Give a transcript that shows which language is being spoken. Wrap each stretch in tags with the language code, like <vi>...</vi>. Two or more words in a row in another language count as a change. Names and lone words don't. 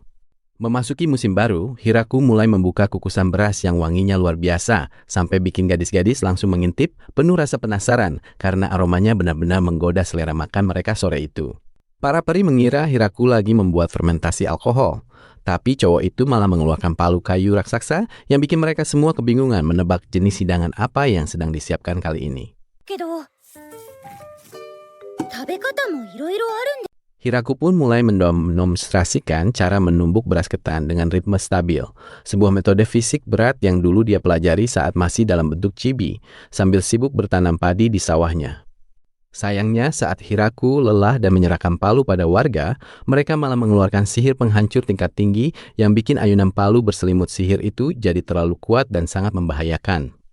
<id>Memasuki musim baru, Hiraku mulai membuka kukusan beras yang wanginya luar biasa, sampai bikin gadis-gadis langsung mengintip penuh rasa penasaran karena aromanya benar-benar menggoda selera makan mereka sore itu. Para peri mengira Hiraku lagi membuat fermentasi alkohol. Tapi cowok itu malah mengeluarkan palu kayu raksasa yang bikin mereka semua kebingungan menebak jenis hidangan apa yang sedang disiapkan kali ini.</id> <ja>けど食べ方もいろいろあるんで</ja> <id>Hiraku pun mulai mendemonstrasikan cara menumbuk beras ketan dengan ritme stabil, sebuah metode fisik berat yang dulu dia pelajari saat masih dalam bentuk chibi, sambil sibuk bertanam padi di sawahnya. Sayangnya saat Hiraku lelah dan menyerahkan palu pada warga, mereka malah mengeluarkan sihir penghancur tingkat tinggi yang bikin ayunan palu berselimut sihir itu jadi terlalu kuat dan sangat membahayakan.</id>